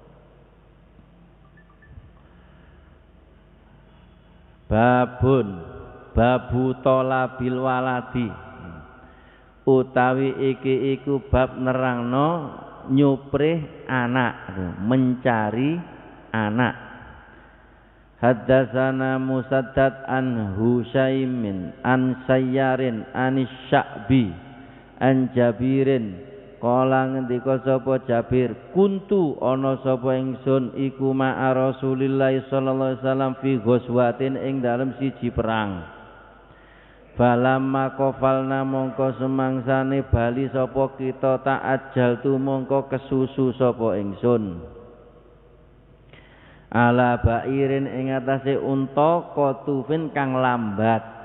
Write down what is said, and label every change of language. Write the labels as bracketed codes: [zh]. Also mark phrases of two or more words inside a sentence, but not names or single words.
[ar] باب طلب الولد [jv] utawi iki iku bab nerangno nyuprih anak, [id] mencari anak. [ar] حدثنا مسدد عن حصين عن سيار عن الشعبي عن جابر قال [jv] ngendika sapa [ar] Jabir كنت أنا [jv] sapa ingsun iku [ar] مع رسول الله صلى الله عليه وسلم في غزوة [jv] ing dalem siji perang. [ar] فلما قفلنا [jv] mongko semangsane bali sapa kita [ar] تعجلت [jv] mongko kesusu sapa ingsun [ar] على بعير [jv] ing atase unta qatufin kang lambat.